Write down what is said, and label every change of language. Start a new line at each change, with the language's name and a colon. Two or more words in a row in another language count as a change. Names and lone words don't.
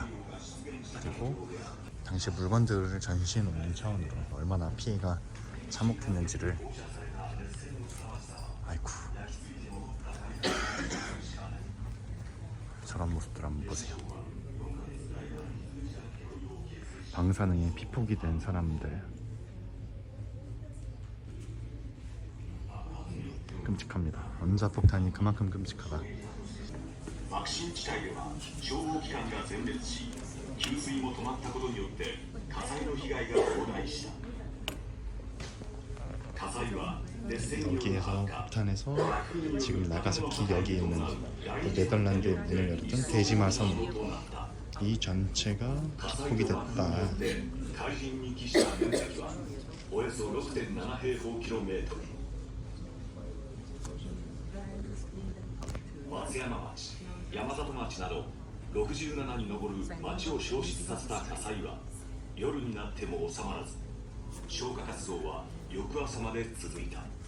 Korean: 그리고 당시 물건들을 전시해 놓는 차원으로 얼마나 피해가 참혹했는지를, 아이쿠, 저런 모습들 한번 보세요. 방사능에 피폭이 된 사람들, 끔찍합니다. 원자폭탄이 그만큼 끔찍하다.
Japanese: 爆心地帯では消防機関が全滅し、給水も止まったことによって火災の被害が拡大した。火災は熱線による
Korean: 여기에서 폭탄에서 지금 나가사키 여기 있는 네덜란드의 문을 열었던 대지마섬, 이 전체가 피폭이 됐다.
Japanese: 海浜に帰した面積はおよそ 6.7 平方キロメートル。松山町、山里町など67に上る町を焼失させた火災は夜になっても収まらず、消火活動は翌朝まで続いた。